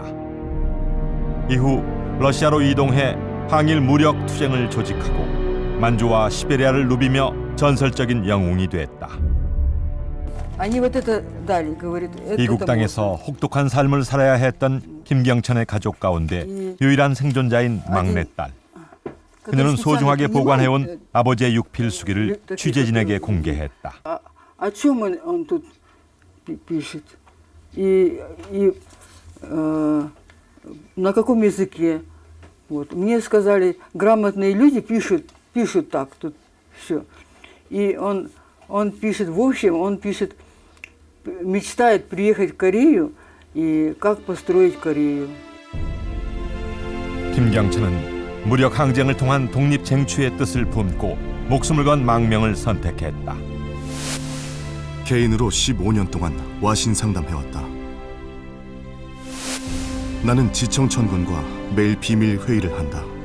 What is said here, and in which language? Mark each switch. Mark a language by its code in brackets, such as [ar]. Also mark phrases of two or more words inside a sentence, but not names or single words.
[ko] 이후 러시아로 이동해 항일 무력 투쟁을 조직하고 만주와 시베리아를 누비며 전설적인 영웅이 됐다. 이국 땅에서 혹독한 삶을 살아야 했던 김경천의 가족 가운데 유일한 생존자인 막내딸. 그녀는 소중하게 보관해온 아버지의 육필수기를 취재진에게 공개했다. [ru] О чем он тут пишет? И на каком языке? Вот. Мне сказали, грамотные люди пишут так тут все. И он пишет, в общем, он пишет, мечтает приехать в Корею и как построить Корею. [ko] 김경천은 무력 항쟁을 통한 독립 쟁취의 뜻을 품고 목숨을 건 망명을 선택했다. 개인으로 15년 동안 와신 상담해왔다. 나는 지청천군과 매일 비밀 회의를 한다.